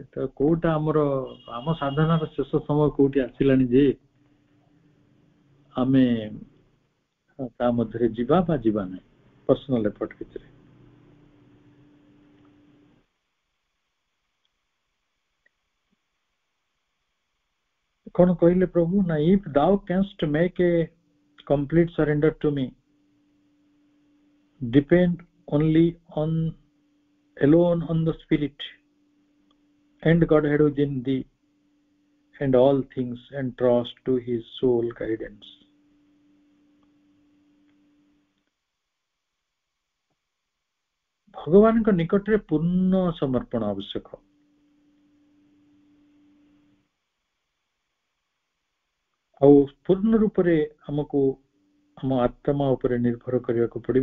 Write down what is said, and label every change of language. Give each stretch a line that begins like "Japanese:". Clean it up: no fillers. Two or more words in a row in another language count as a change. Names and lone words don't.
Odia: ତ କୋଉଟା ଆମର, ଆମ ସାଧନାର ଶେଷ ସମୟ କୋଉଠି ଆସିଲାଣି ଯେ ଆମେ ତା ମଧ୍ୟରେ ଯିବା ବା ଯିବା ନାହିଁ,
English: personal effort
Odia: ଭିତରେ। କଣ କହିଲେ ପ୍ରଭୁ ନା,
English: ଇଫ୍ thou canst make a complete surrender to me, depend only on alone on the spirit and Godhead within thee and all things, and trust to his soul guidance.
Odia: ଭଗବାନଙ୍କ ନିକଟରେ ପୂର୍ଣ୍ଣ ସମର୍ପଣ ଆବଶ୍ୟକ। ଆଉ ପୂର୍ଣ୍ଣ ରୂପରେ ଆମକୁ ଆମ ଆତ୍ମା ଉପରେ ନିର୍ଭର କରିବାକୁ ପଡିବ।